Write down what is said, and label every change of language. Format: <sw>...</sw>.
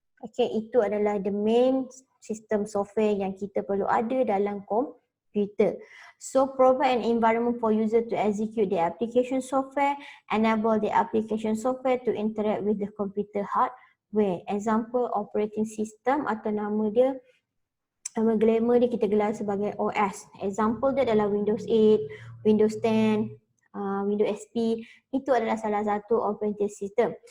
<ms>Okay, itu adalah</ms> <en>the main system software</en> <ms>yang kita perlu ada dalam komputer.</ms> <en>So provide an environment for user to execute the application software, enable the application software to interact with the computer hardware. Example operating system</en> <ms>atau nama dia, nama glamour dia kita gelar sebagai OS. Example dia adalah Windows 8, Windows 10, Windows XP. Itu adalah salah satu operating system.</ms>